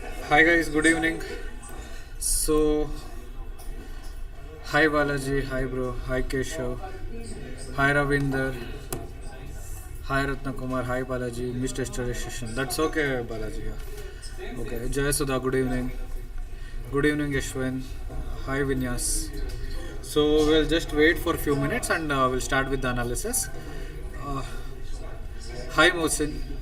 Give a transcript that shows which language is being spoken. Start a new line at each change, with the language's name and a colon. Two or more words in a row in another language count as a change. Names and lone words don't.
English: Hi guys, good evening. So, hi Balaji, hi bro, hi Keshav, hi Ravinder, hi Ratnakumar, hi Balaji, missed yesterday's session. That's okay, Balaji. Yeah. Okay, Jai Sudha, good evening. Good evening, Yashwin. Hi Vinyas. So, we'll just wait for a few minutes and we'll start with the analysis. Uh, Hi Mohsin.